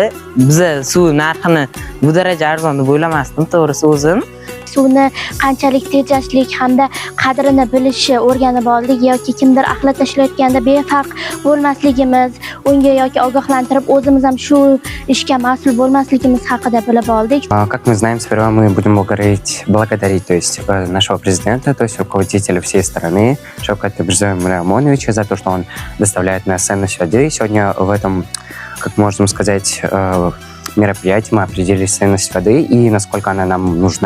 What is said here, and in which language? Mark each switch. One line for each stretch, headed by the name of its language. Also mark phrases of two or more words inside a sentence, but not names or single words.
Uzbek: Biz suv narxini bu daraja arzon deb o'ylamasdim, to'g'risi o'zim. Suvni qanchalik tejashlik hamda qadrini bilishni o'rganib oldik yoki kimdir axlat tashlayotganda befarq bo'lmasligimiz, unga yoki ogohlantirib o'zimiz ham shu ishga mas'ul bo'lmasligimiz haqida bilib oldik.
Russian: Как мы знаем, сперва мы будем благодарить, то есть нашего президента, то есть руководителя всей страны, Шавката Мирзояна Рамоновича, за то, что он доставляет нас ценность воды. Сегодня в этом, как можно сказать, мероприятии мы определили ценность воды и насколько она нам нужна.